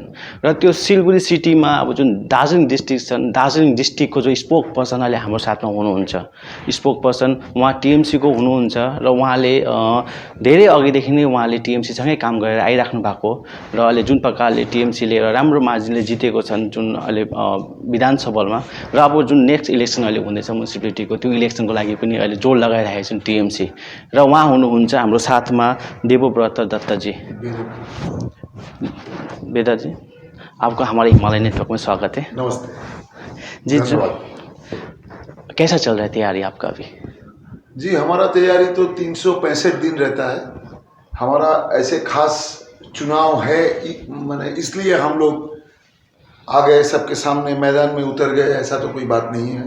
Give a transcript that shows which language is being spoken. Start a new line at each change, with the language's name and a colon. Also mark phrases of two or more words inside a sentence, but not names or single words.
Nepali: र त्यो सिलगढी सिटीमा अब जुन दार्जिलिङ डिस्ट्रिक्ट छन्, दार्जिलिङ डिस्ट्रिक्टको जो
English: spokesperson
Nepali: अहिले हाम्रो साथमा हुनुहुन्छ,
English: spokesperson
Nepali: उहाँ टिएमसीको हुनुहुन्छ, र उहाँले धेरै अघिदेखि नै उहाँले टिएमसीसँगै काम गरेर आइराख्नु भएको, र अहिले जुन प्रकारले टिएमसीले एउटा राम्रो मार्जिनले जितेको छन् जुन अहिले विधानसभामा, र अब जुन
English: next election
Nepali: अहिले हुँदैछ म्युनिसिपालिटीको, त्यो इलेक्सनको लागि पनि अहिले जोड लगाइरहेको छन् टिएमसी, र उहाँ हुनुहुन्छ हाम्रो साथमा देवव्रत दत्तजी।
Hindi: बेटा जी, आपको हमारे हिमालय नेटवर्क में स्वागत है। नमस्ते जी। कैसा चल रहा है तैयारी आपका अभी? जी, हमारा तैयारी तो 365 दिन रहता है। हमारा ऐसे खास चुनाव है, मैंने इसलिए हम लोग आ गए, सबके सामने मैदान में उतर गए, ऐसा तो कोई बात नहीं है।